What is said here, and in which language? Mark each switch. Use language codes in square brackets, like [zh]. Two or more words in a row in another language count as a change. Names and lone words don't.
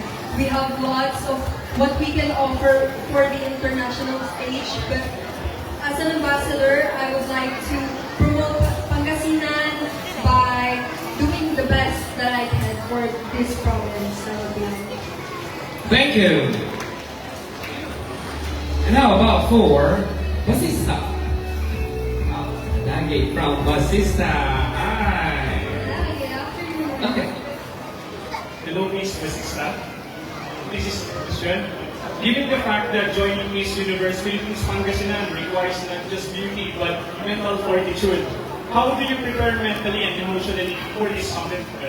[en] We have lots of what we can offer for the international stage, but as an ambassador, I would like to promote Pangasinan by doing the best that I can for this province. Thank you. And how about for Basista? Lagi from Basista. Hi. Okay. Hello, Miss Basista. This is a question. Given the fact that joining Miss Universe Philippines Pangasinan requires not just beauty but mental fortitude, how do you prepare mentally and emotionally for this competition?